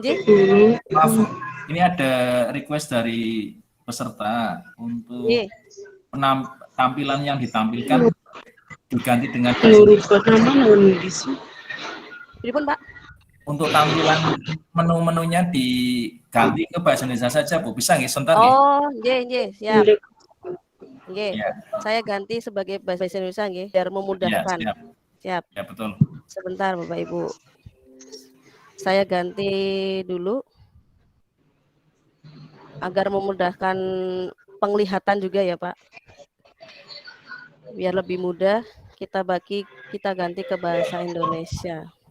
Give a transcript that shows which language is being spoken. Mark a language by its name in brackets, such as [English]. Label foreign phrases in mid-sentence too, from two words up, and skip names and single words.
[Indonesian] Maaf, ini ada request dari peserta untuk tampilan yang ditampilkan diganti dengan [Javanese] Pripun, Pak? [Indonesian] untuk tampilan menu-menunya diganti ke bahasa Indonesia saja, Bu. Bisa nggih, sebentar nggih? Oh, nggih, siap. Nggih. Ya, Saya ganti sebagai bahasa Indonesia nggih, biar ya, memudahkan. siap. Siap. Ya, betul. Sebentar, Bapak Ibu. Saya ganti dulu agar memudahkan penglihatan juga ya, Pak. Biar lebih mudah, kita ganti ke bahasa Indonesia.